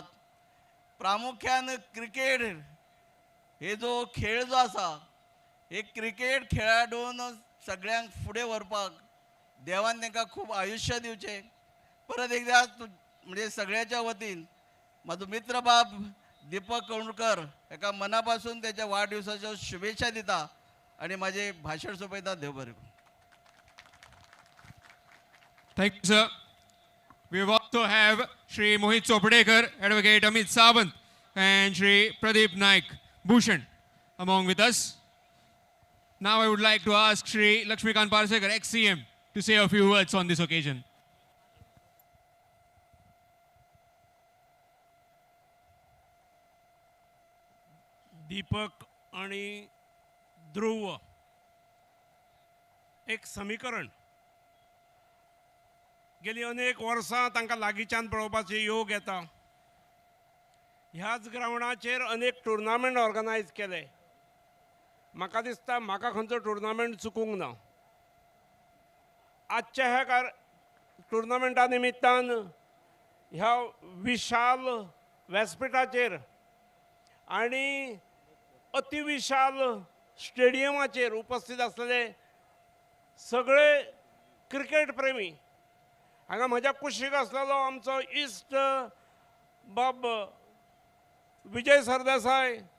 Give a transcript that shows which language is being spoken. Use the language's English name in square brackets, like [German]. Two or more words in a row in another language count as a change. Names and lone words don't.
[Konkani] प्रामुख्यान क्रिकेट हे जो खेळ जो आसा हे क्रिकेट खेळाडून सगळ्यांक फुडें व्हरपाक देवान तांकां खूप आयुष्य दिवचे. परत एकदा म्हणजे सगळ्याच्या वतीन माझो मित्र बाब दीपक कळंगुटकर एका मनापासून त्याच्या वाढदिवसाच्या शुभेच्छा दिता आणि माझे भाषण सोपयता. देव बरें करूं. [English] Thank you, sir. We also have Shri Mohit Chopdekar, Advocate Amit Sawant, and Shri Pradeep Naik Bhushan among with us. Now I would like to ask Shri Lakshmikant Parsekar, ex-CM, to say a few words on this occasion. [Konkani] दीपक आणि ध्रुव एक समीकरण गेली अनेक वर्सां तांकां लागींच्यान पळोवपाचो योग येता. ह्याच ग्रावंडाचेर अनेक [English] tournament organize [Konkani] केले. म्हाका दिसता म्हाका खंयचो टुर्नामेंट चुकूंक ना. आजच्या ह्या टुर्नामेंटा निमित्तान ह्या विशाल व्यासपीठाचेर आणि अतिविशाल स्टेडियमाचेर उपस्थित असलेले सगळे क्रिकेट प्रेमी हांगा म्हज्या कुशीक आसलेलो आमचो इश्ट बाब विजय सरदेसाय,